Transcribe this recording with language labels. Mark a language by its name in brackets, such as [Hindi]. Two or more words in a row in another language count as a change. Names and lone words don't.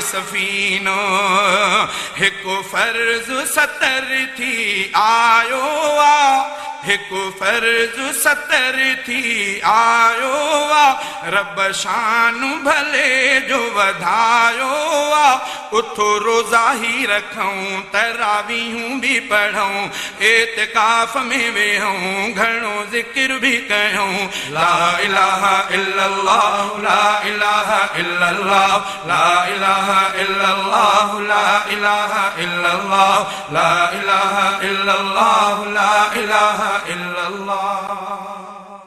[Sindhi] सफ़ीनो हिकु फर्ज़ 70 थी आयो आहे हिकु फर्ज़ 70 थी आयो आहे रब शान भले जो वधायो आहे उथो रोज़ा ही रखूं तरावीहूं बि पढ़ूं एतिकाफ़ में वेहूं घणो ज़िक्र बि कयूं [Arabic] لا إله إلا الله لا إله إلا الله لا إله إلا الله لا إله إلا الله لا إله إلا الله لا إله إلا الله